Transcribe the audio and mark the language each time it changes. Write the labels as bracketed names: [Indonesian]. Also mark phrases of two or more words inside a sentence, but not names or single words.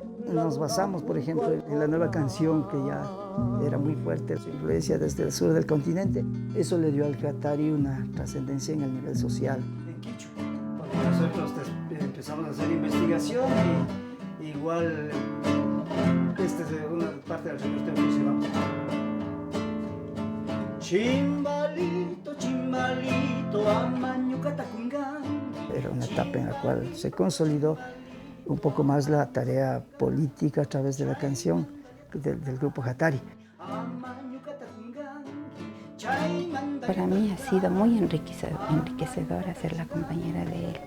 [Spanish] Nos basamos, por ejemplo, en la nueva canción que ya era muy fuerte, su influencia desde el sur del continente. Eso le dio al Hattari una trascendencia en el nivel social. En quichua, porque nosotros empezamos a hacer investigación y igual esta es una parte del repertorio que se llama. [Quechua] Chimbalito, chimbalito, amaño catacungán. [Spanish] Era una etapa en la cual se consolidó un poco más la tarea política a través de la canción del grupo Hattari. Para mí ha sido muy enriquecedora ser la compañera de él.